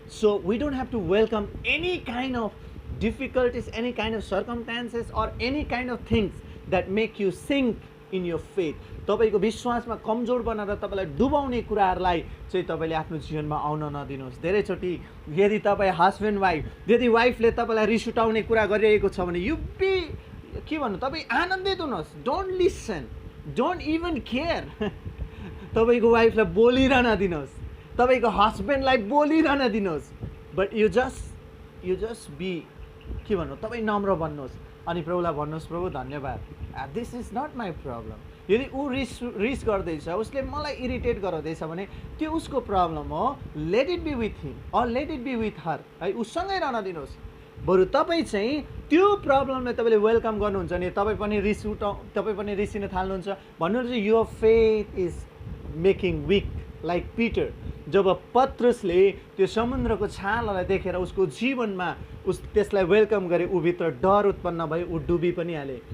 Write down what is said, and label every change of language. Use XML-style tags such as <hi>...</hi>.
<en>So we don't have to welcome any kind of difficulties, any kind of circumstances, or any kind of things that make you sink in your faith।</en> <ne>तपाईको विश्वासमा कमजोर बनाएर तपाईलाई डुबाउने कुराहरूलाई चाहिँ तपाईले आफ्नो जीवनमा आउन नदिनुहोस्। धेरैचोटि यदि तपाईँ हस्बेन्ड वाइफ, यदि वाइफले तपाईलाई रिस उठाउने कुरा गरिरहेको छ भने यु बी के भन्नु, तपाईँ आनन्दित हुनुहोस्।</ne> <en>Don't listen, don't even care.</en> <ne>तपाईको वाइफलाई बोलिरहन दिनुहोस्, तपाईको हस्बेन्डलाई बोलिरहन दिनुहोस्। बट यु जस्ट बी के भन्नु, तपाईँ नम्र बन्नुहोस् अनि प्रभुलाई भन्नुहोस्, प्रभु धन्यवाद,</ne> <en>This is not my problem.</en> <ne>यदि ऊ रिस गर्दैछ, उसले मलाई इरिटेट गराउँदैछ भने त्यो उसको प्रब्लम हो।</ne> <en>let it be with him or let it be with her है,</en> <ne>उसँगै रहन दिनुहोस्। बरु तपाईँ चाहिँ त्यो प्रब्लमलाई तपाईँले वेलकम गर्नुहुन्छ भने तपाईँ पनि रिसिन थाल्नुहुन्छ।</ne> <en>भन्नुहुन्छ your faith is making weak like Peter.</en> <ne>जब पत्रुसले त्यो समुद्रको छाललाई देखेर उसको जीवनमा त्यसलाई वेलकम गरे, ऊभित्र डर उत्पन्न भयो, ऊ डुबी पनि हाले।</ne>